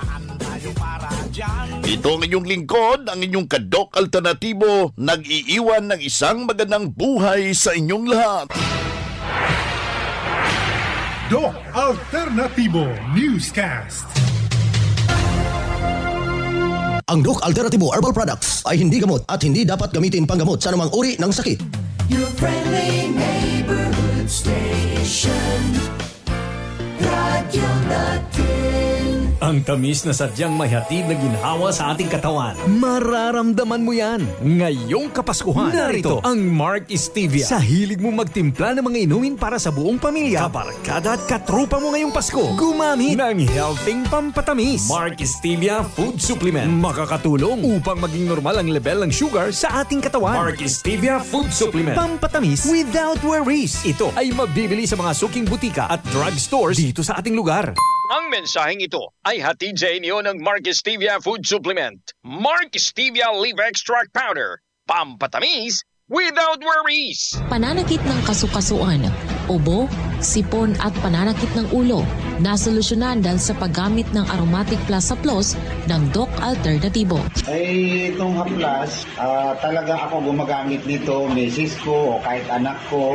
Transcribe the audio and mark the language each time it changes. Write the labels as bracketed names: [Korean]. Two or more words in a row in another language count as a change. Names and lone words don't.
[Filipino] Ito ang inyong lingkod, ang inyong Kadok Alternatibo, nag-iiwan ng isang magandang buhay sa inyong lahat. Doc Alternatibo Newscast. Ang Doc Alternatibo Herbal Products ay hindi gamot at hindi dapat gamitin panggamot sa anumang uri ng sakit. [English] Your friendly neighborhood station, Radio Natin. [Filipino] Ang tamis na sadyang may hatid na ginhawa sa ating katawan. Mararamdaman mo yan ngayong Kapaskuhan. Narito ang Mark Stevia. Sa hilig mo magtimpla ng mga inumin para sa buong pamilya, kabarkada at katrupa mo ngayong Pasko, gumamit ng healthing pampatamis. Mark Stevia Food Supplement. Makakatulong upang maging normal ang level ng sugar sa ating katawan. Mark Stevia Food Supplement. Pampatamis [English] without worries. [Filipino] Ito ay mabibili sa mga suking butika at drugstores dito sa ating lugar. Ang mensaheng ito ay hatid sa inyo ng Mark Stevia Food Supplement. Mark Stevia Leaf Extract Powder. [English] Pampatamis without worries. [Filipino] Pananakit ng kasukasuan, ubo, sipon at pananakit ng ulo. Nasolusyonan dahil sa paggamit ng Aromatic Plus Plus ng Doc Alternatibo. Ay, itong haplas, talaga ako gumagamit nito, misis ko o kahit anak ko.